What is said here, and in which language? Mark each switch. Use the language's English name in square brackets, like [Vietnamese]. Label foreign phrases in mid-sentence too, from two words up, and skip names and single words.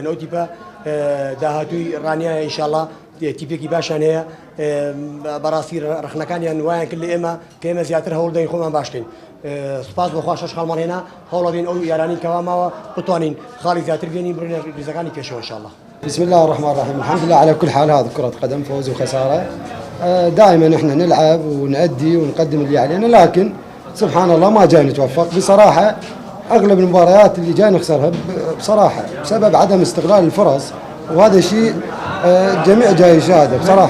[Central Kurdish] ئەو تیپە داهاتووی ڕانیە ئینشاءڵڵا تیپێکی باشیان هەیە. بەڕاستی ڕخنەکانیان وایان کرد لە ئێمە کە ئێمە زیاتر هەوڵ دەین خۆمان باشکەین. سپاس بەخوا 6 خاڵمان هێنا، هەوڵ دەدەین ئەو یارانی کەوا ماوە بتوانین خاڵی زیاتر بێنین بڕینە ریزەکانی پێشەوە انشاءالله. [Arabic] بسم الله الرحمن الرحيم. الحمد لله على كل حال، هذا كرة قدم فوز وخسارة. دائما احنا نلعب ونأدي ونقدم اللي علينا، لكن سبحان الله ما جاي نتوفق بصراحة. اغلب المباريات اللي جاي نخسرها بصراحة بسبب عدم استغلال الفرص، وهذا شيء الجميع جاي يشاهده بصراحة.